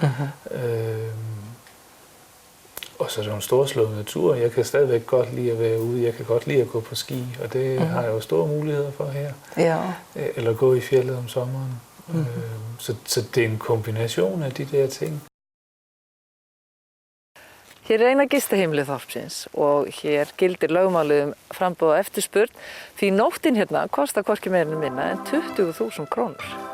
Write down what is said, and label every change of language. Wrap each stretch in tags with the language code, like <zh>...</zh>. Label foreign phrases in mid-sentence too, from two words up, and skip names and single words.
<da>Og så er det jo en storslået natur. Jeg kan stadigvæk godt lide at være ude. Jeg kan godt lide at gå på ski, og det har jeg jo store muligheder for her. Ja. Eller gå i fjellet om sommeren. Så det er en kombination af de der ting.</da> <is>Hér er eina gistaheimilið þorpsins og hér gildir lögmálið framboð og eftirspurn því nóttin hérna kostar hvorki meira né minna en 20.000 krónur.</is>